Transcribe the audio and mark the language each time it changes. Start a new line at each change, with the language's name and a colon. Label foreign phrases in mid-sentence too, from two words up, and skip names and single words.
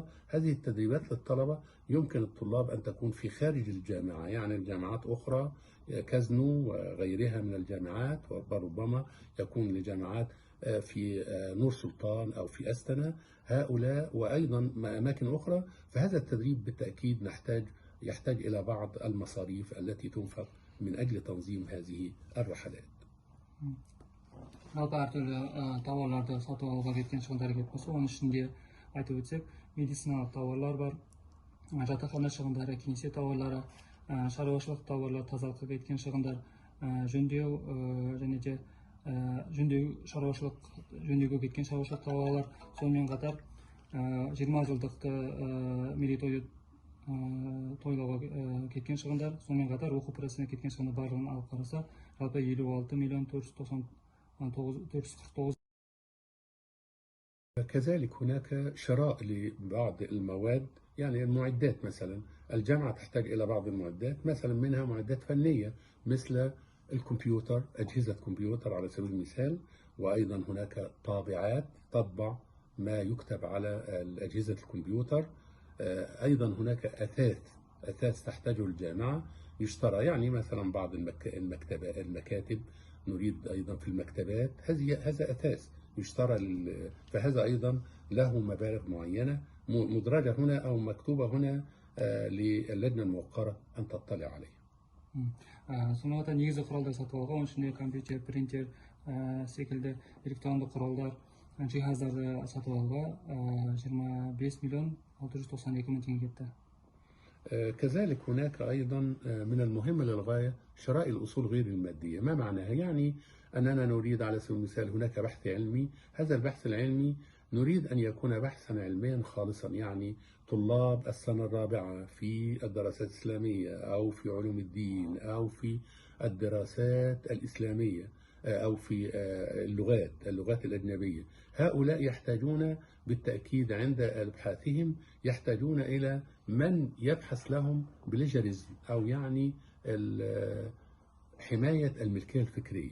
Arabic: هذه التدريبات للطلبة يمكن الطلاب أن تكون في خارج الجامعة، يعني الجامعات أخرى كازنو وغيرها من الجامعات، وربما يكون لجامعات في نور سلطان أو في أستنا، هؤلاء وأيضا أماكن أخرى. فهذا التدريب بالتأكيد يحتاج إلى بعض المصاريف التي تنفق من أجل تنظيم هذه الرحلات.
Kazakh: жалпы әртүрлі тауарларды сатып алуға кеткен шығындар келіп болса, оның ішінде айтып өтсек, медициналық тауарлар бар, жатақхана шығындары, кеңсе тауарлары, шаруашылық тауарлар, тазалыққа кеткен шығындар, жөндеу және де жөндеуге кеткен шаруашылық тауарлар. Сонымен қатар 20 жылдықты мерейтойы тойлауға кеткен шығындар, сонымен қатар оқу процесіне кеткен шығындар барлығын алып қараса, жалпы 56 миллион 449.
Arabic: كذلك هناك شراء لبعض المواد، يعني المعدات مثلا الجامعة تحتاج إلى بعض المعدات، مثلا منها معدات فنية مثل الكمبيوتر، أجهزة كمبيوتر على سبيل المثال، وأيضا هناك طابعات تطبع ما يكتب على أجهزة الكمبيوتر. أيضا هناك أثاث تحتاجه الجامعة يشترى، يعني مثلا بعض المكاتب، نريد أيضا في المكتبات هذا أثاث يشترى فهذا أيضا له مبالغ معينة مدرجة هنا أو مكتوبة هنا للجنة الموقرة أن تطلع عليها.
Kazakh: Сонымен қатар негізгі құралдар сатып алуға, оның ішінде компьютер, принтер секілді электронды құралдар, жиһаздарды сатып алуға 25 миллион 692 мың теңге кетті.
Arabic: كذلك هناك أيضا من المهم للغاية شراء الأصول غير المادية. ما معناها؟ يعني أننا نريد على سبيل المثال هناك بحث علمي، هذا البحث العلمي نريد أن يكون بحثا علميا خالصا، يعني طلاب السنة الرابعة في الدراسات الإسلامية أو في علوم الدين أو في الدراسات الإسلامية أو في اللغات الأجنبية، هؤلاء يحتاجون بالتأكيد عند أبحاثهم يحتاجون إلى من يبحث لهم بليجرزم، أو يعني حماية الملكية الفكرية.